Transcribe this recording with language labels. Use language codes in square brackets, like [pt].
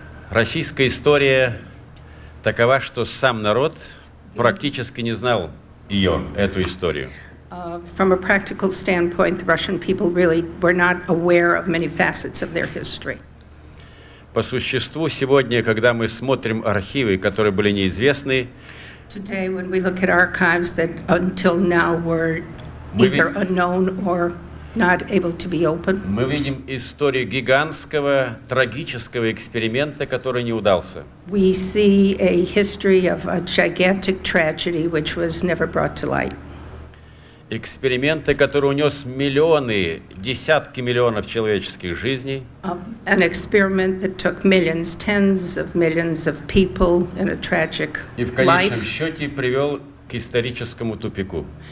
[ru] Российская история такова, что сам народ практически не знал ее, эту историю. [en] From a practical standpoint, the Russian people really were not aware of many facets of their history. [ru] По существу, сегодня, когда мы смотрим архивы, которые были неизвестны, [en] Today, when we look at archives that until now were either unknown or not able to be opened, [ru] мы видим историю гигантского, трагического эксперимента, который не удался. [en] we see a history of a gigantic tragedy which was never brought to light. [ru] Эксперименты, который унес миллионы, десятки миллионов человеческих жизней, [en] An experiment that took millions, tens of millions of people in a tragic [ru] и в конечном [en] life, [ru] счете привел к историческому тупику.